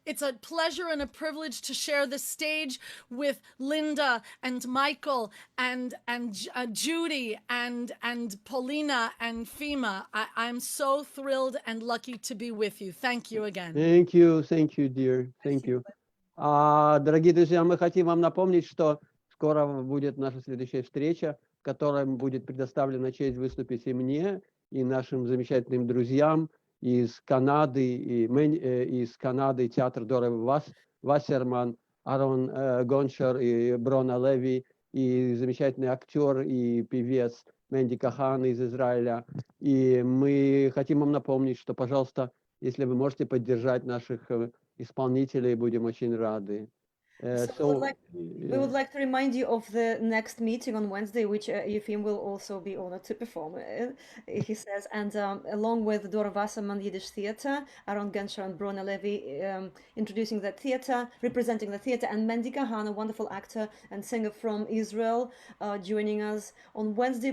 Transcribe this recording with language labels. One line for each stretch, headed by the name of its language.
English: It's a pleasure and a privilege to share the stage with Linda and Michael and Judy and Paulina and Fima. I'm so thrilled and lucky to be with you. Thank you again. Thank you, dear. Thank you.
Russian: Дорогие друзья, мы хотим вам напомнить, что скоро будет наша следующая встреча, в которой будет предоставлена честь выступить и мне, и нашим замечательным друзьям из Канады, из Канады театр Доры Вассерман, Арон Гончар и Брона Леви, и замечательный актер и певец Мэнди Кахан из Израиля. И мы хотим вам напомнить, что, пожалуйста, если вы можете поддержать наших исполнителей, будем очень рады.
English: We would like to remind you of the next meeting on Wednesday, which Yefim will also be honored to perform, he says, and along with Dora Wasserman Yiddish Theatre, Aaron Genscher and Brona Levy introducing the theatre, representing the theatre, and Mendy Kahan, a wonderful actor and singer from Israel, joining us on Wednesday.